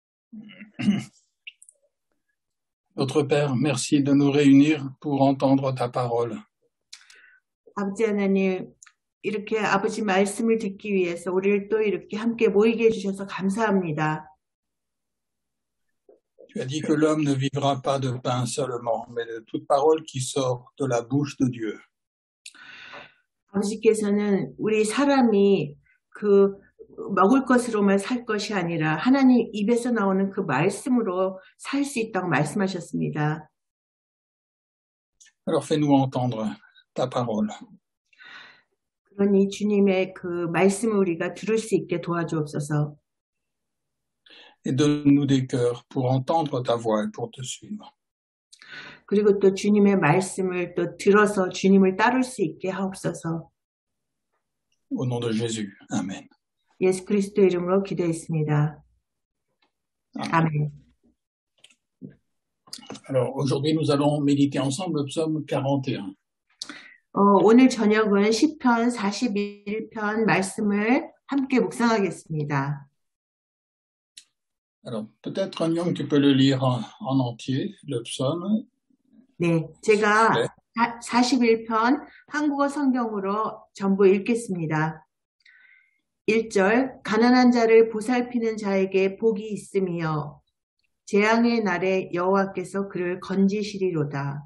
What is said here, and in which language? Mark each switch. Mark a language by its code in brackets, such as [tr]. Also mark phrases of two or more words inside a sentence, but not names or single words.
[fr] Notre Père, merci de nous réunir pour entendre ta parole. [ko] 아버지 하나님, 이렇게 아버지 말씀을 듣기 위해서 우리를 또 이렇게 함께 모이게 해주셔서 감사합니다. [fr] Tu as dit que l'homme ne vivra pas de pain seulement, mais de toute parole qui sort de la bouche de Dieu. [ko] 아버지께서는 우리 사람이 그 먹을 것으로만 살 것이 아니라 하나님 입에서 나오는 그 말씀으로 살 수 있다고 말씀하셨습니다. [fr] Alors fais-nous entendre ta parole. [ko] 그러니 주님의 그 말씀을 우리가 들을 수 있게 도와주옵소서. [fr] Et donne-nous des cœurs pour entendre ta voix et pour te suivre. [ko] 그리고 또 주님의 말씀을 또 들어서 주님을 따를 수 있게 하옵소서. [fr] Au nom de Jésus. Amen. [ko] 예수 그리스도 이름으로 기도했습니다. 아멘. [fr] Alors aujourd'hui nous allons méditer ensemble le psaume 41. [ko] 오늘 저녁은 시편 41편 말씀을 함께 묵상하겠습니다. [fr] Alors peut-être Nyong, tu peux le lire en entier, le psaume. [ko] 네, 제가 41편 한국어 성경으로 전부 읽겠습니다. 1절, 가난한 자를 보살피는 자에게 복이 있으며 재앙의 날에 여호와께서 그를 건지시리로다.